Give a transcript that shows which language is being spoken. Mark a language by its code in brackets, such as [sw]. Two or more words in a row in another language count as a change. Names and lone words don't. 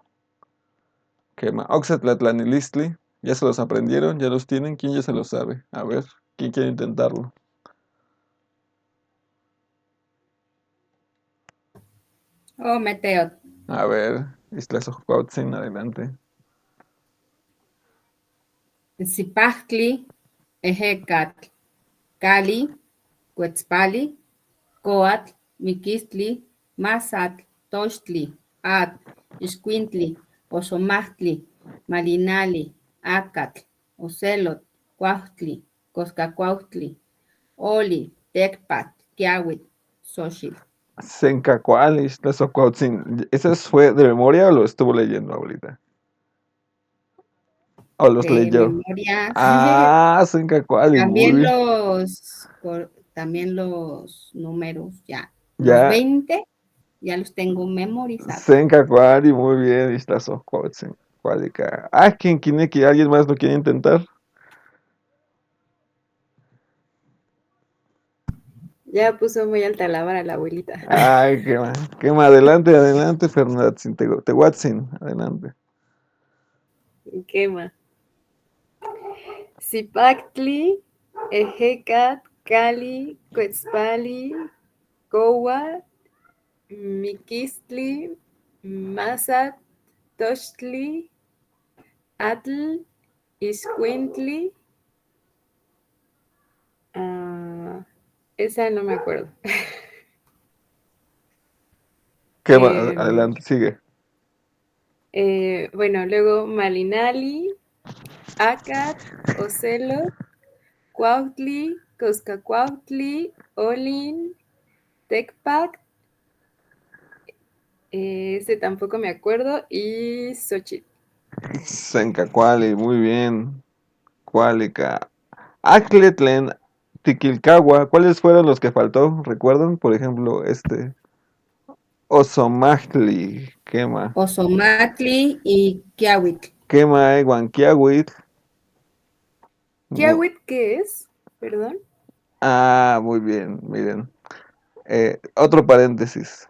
[nah] Quema. Oxetlatlanilistli. [es] ¿Ya se los aprendieron? ¿Ya los tienen? ¿Quién ya se los sabe? A ver, ¿quién quiere intentarlo? Oh, Meteo. A ver, Iztlazocuautzin, adelante. [nah] Zipahtli, Ejecatl, Cali, Cuetzpali, Coatl, Miquistli, Mazatl, Tochtli, At, Ixcuintli, Oxomahtli, Malinali, Acatl, Ocelot, Cuautli, Coscacuautli, Oli, Tecpat, Kiawit, Xochitl. [es] Sencacual, Iztlazocuautzin. ¿Ese fue de memoria o lo estuvo leyendo ahorita? ¿O los De leyó? memoria. Ah, Sencacual, muy También bien. también los números, ya. Los Ya, 20 ya los tengo memorizados. Sencacual, muy bien, Iztlazocuautzin. Cuálica. Ah, ¿alguien más lo quiere intentar? Ya puso muy alta la vara la abuelita. Ay, quema, adelante, adelante, Fernatzin, Tehuatzin, adelante. Quema. [nah] Zipactli, Ejecat, Cali, Cuetzpali, Cowa, Miquistli, Mazat, Tochtli, Atl, Ixcuintli. [es] Esa no me acuerdo. Quema, Em, adelante, sigue. bueno, luego [nah] Malinali, Acat, Ocelot, Cuautli, Coscacuautli, Olin, Tecpac, [es] ese tampoco me acuerdo, y Xochitl. Sencacuali, muy bien. Cuálica. [nah] Acletlen, Tiquilcagua, [es] ¿cuáles fueron los que faltó? ¿Recuerdan? Por ejemplo, Osomachtli, quema. Ozomatli y Kiawitl. [nah] Quema, Guanquiahuitl. [es] ¿Kiawit qué es? Perdón. Ah, muy bien, miren. Otro paréntesis.